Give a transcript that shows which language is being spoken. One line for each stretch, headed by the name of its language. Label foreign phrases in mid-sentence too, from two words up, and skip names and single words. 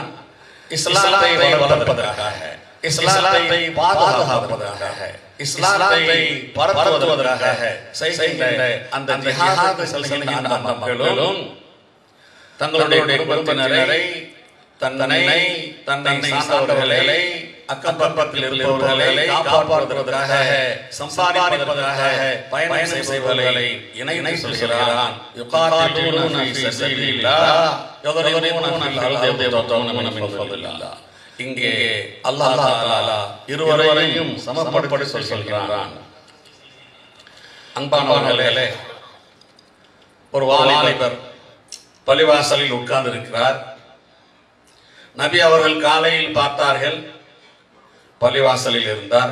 Tamil: இஸ்லாத்தை வளர்ப்பதற்காக, இஸ்லாத்தை பாதுகாப்பதற்காக, இஸ்லாத்தை பரப்புவதற்காக செய்கின்ற அந்த ஜிஹாத் செய்கின்ற அந்த மக்களும் தங்களுடைய குடும்பத்தினரை, தன்னை சார்ந்தவர்களை, அக்கப்பக்கத்தில் இருப்பவர்களை காப்பாற்றுவதற்காக, சம்பாதிப்பதற்காக பயணம் செய்பவர்களை இணை சொல்கிறான்.
Arabic: يقاتلون في سبيل الله யضربون في الأرض يبتغون من فضل الله.
Tamil: இங்கே
Arabic: الله تعالى
Tamil: இருவரையும் சமப்படுத்தி சொல்கிறான். அன்பானவர்களே, ஒரு வாலிபர் பள்ளிவாசலில் உட்கார்ந்து இருக்கிறார். நபி அவர்கள் காலையில் பார்த்தார்கள், பள்ளிவாசலில் இருந்தார்.